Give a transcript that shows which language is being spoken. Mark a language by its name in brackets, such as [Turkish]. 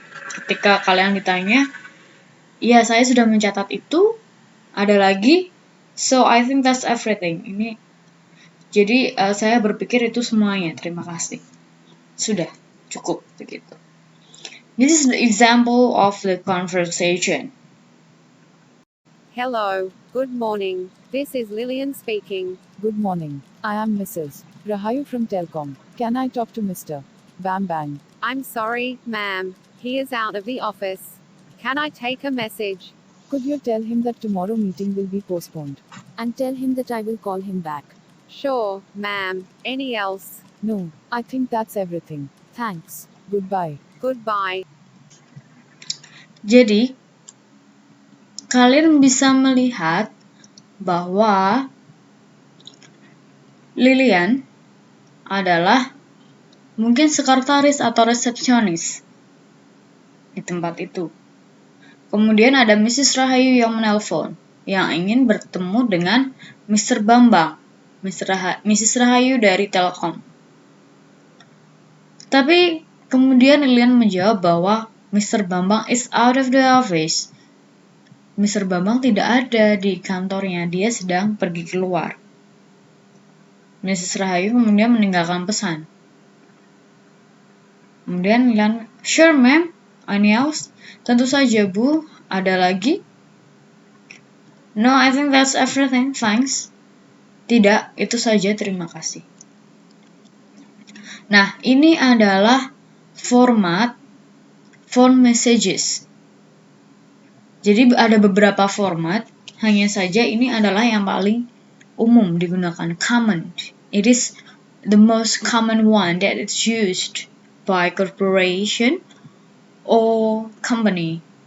[Indonesian] Ketika kalian ditanya, iya saya sudah mencatat itu. Ada lagi, [English] so I think that's everything. [Indonesian] Ini jadi saya berpikir itu semuanya. Terima kasih. Sudah, cukup begitu. [English] This is the example of the conversation. Hello, good morning. This is Lillian speaking. Good morning. I am Mrs. Rahayu from Telcom. Can I talk to Mr. Bam Bang? I'm sorry, ma'am. He is out of the office. Can I take a message? Could you tell him that tomorrow meeting will be postponed? And tell him that I will call him back. Sure, ma'am. Any else? No, I think that's everything. Thanks. Goodbye. Goodbye. [Indonesian] Jadi, kalian bisa melihat bahwa Lilian adalah mungkin sekretaris atau resepsionis di tempat itu. Kemudian ada Mrs. Rahayu yang menelpon, yang ingin bertemu dengan Mr. Bambang, Mrs. Rahayu dari Telkom. Tapi kemudian Lilian menjawab bahwa Mr. [English] Bambang is out of the office. Mr. [Indonesian] Bambang tidak ada di kantornya, dia sedang pergi keluar. Mrs. Rahayu kemudian meninggalkan pesan. Kemudian Lilian, [English] sure ma'am, any else? [Indonesian] Tentu saja bu, ada lagi? [English] No, I think that's everything, thanks. [Indonesian] Tidak, itu saja, terima kasih. Nah, ini adalah format phone messages. Jadi ada beberapa format, hanya saja ini adalah yang paling umum digunakan, common. [English] It is the most common one that is used by corporation or company.